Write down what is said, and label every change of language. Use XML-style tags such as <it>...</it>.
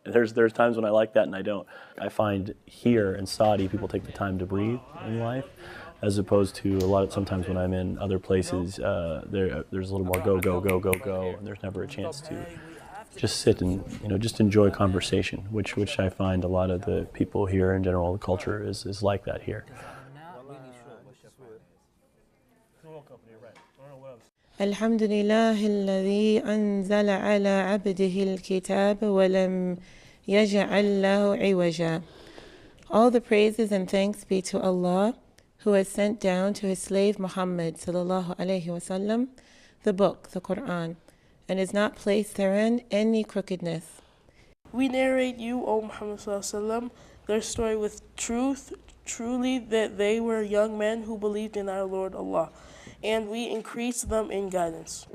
<en>There's times when I like that and I don't. I find here in Saudi people take the time to breathe in life, as opposed to sometimes when I'm in other places there's a little more go, and there's never a chance to just sit and just enjoy conversation, which I find a lot of the people here in general, the culture is like that here.</en> <ar>الحمد لله الذي أنزل على عبده الكتاب ولم يجعل له عوجا.</ar> <en>All the praises and thanks be to Allah, who has sent down to his slave Muhammad sallallahu alaihi wasallam the book, the Quran, and has not placed therein any crookedness. We narrate you, O Muhammad sallallahu alaihi wasallam, their story with truth, truly that they were young men who believed in our Lord Allah, and we increased them in guidance.</en>